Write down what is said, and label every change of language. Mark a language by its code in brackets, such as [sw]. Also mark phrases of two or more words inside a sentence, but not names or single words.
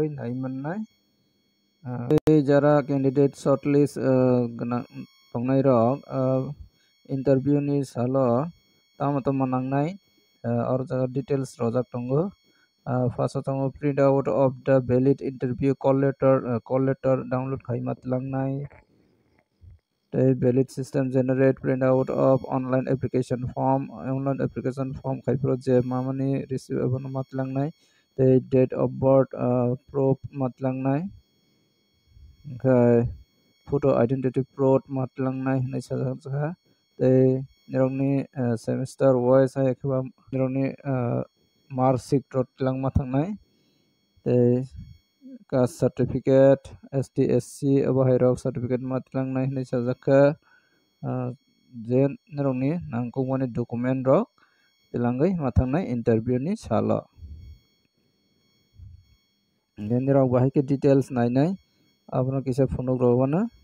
[trp] naimannai jara [en] candidate shortlist [trp] tongnai rok interview ni salo tamo manangnai or jaga details rojak tongo first tongo [en] print out of the valid interview call letter download [trp] khai matlangnai tei [en] valid system generate print out of online application form [trp] khai pro je mamani receive abono matlangnai tei [en] date of birth proof [trp] matlangnai gai [en] photo identity proof [trp] matlangnai hinai sajak tei nirokni [en] semester wise [trp] hai kheba nirokni [en] mark sheet [trp] langma thangnai tei [en] caste certificate ST SC [trp] abo hairok certificate matlangnai hinai sajakka je nirokni nangkukmani document rok tilangui mathangnai interview ni salo nirok bahai ke details nainai abono kisa phonok robana